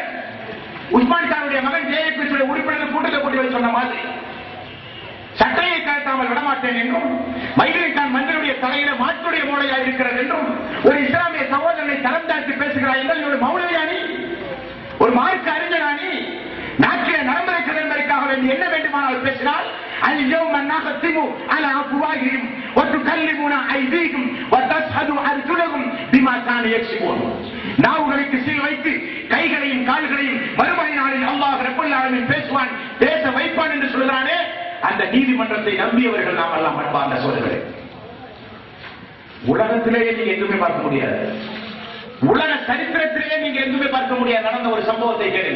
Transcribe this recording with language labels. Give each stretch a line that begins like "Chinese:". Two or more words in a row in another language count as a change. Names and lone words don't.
Tamil: உஸ்மான் கானுடைய மகன் ஜேஏபி உறுப்பினர் கூட்டத்தை கூட்டி சொன்ன மாதிரி சட்டையை கழட்டாமல் விடமாட்டேன் என்றும், மைதிலிகான் மந்திரியுடைய தலையில மாற்றுடைய மூளையா இருக்கிறது என்றும், ஒரு இஸ்லாமிய சகோதரனை தரம் தாழ்த்தி பேசுகிறார் என்றால் ஒரு மௌலவியானி, ஒரு மார்க்க அறிஞரானி, நாட்டிலே நடைமுறைக்கிறது என்பதற்காக வேண்டி என்ன வேண்டுமானால் பேசினால்
Arabic: اليوم نختم على أفواههم وتكلمنا أيديهم وتشهد أرجلهم بما كانوا يكسبون.
Tamil: நாவுகளுக்கு சீல் வைத்து கைகளையும் கால்களையும் மறுமை நாளில்
Arabic: الله رب العالمين
Tamil: பேசுவான், பேச வைப்பான் என்று சொல்கிறானே, அந்த நீதிமன்றத்தை நம்பியவர்கள் நாம் எல்லாம் அன்பார்ந்த சோதரர்களே. உலகத்திலேயே நீங்க எங்குமே பார்க்க முடியாது, உலக சரித்திரத்திலேயே நீங்க எங்குமே பார்க்க முடியாது நடந்த ஒரு சம்பவத்தை கேளுங்க.